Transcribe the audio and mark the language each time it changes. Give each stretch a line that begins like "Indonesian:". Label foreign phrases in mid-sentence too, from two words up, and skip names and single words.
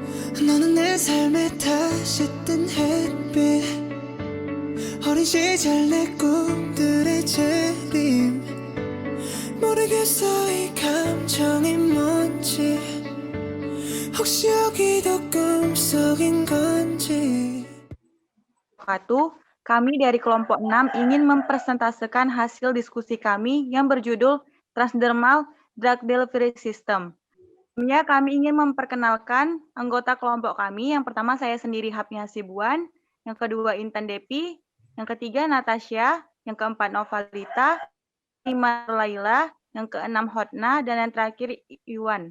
Korean: 너는 내 삶에 다시 뜬 햇빛 어린 시절 내 꿈들의 재림 모르겠어 이 감정이 뭔지 혹시 여기도 꿈속인 건지
Indonesian: Kami dari kelompok 6 ingin mempresentasikan hasil diskusi kami yang berjudul
English: Transdermal Drug Delivery System.
Indonesian: Sebelumnya kami ingin memperkenalkan anggota kelompok kami. Yang pertama saya sendiri Hapni Hasibuan, yang kedua Intan Depi, yang ketiga Natasha, yang keempat Novalita, lima Laila, yang keenam Hotna, dan yang terakhir Iwan.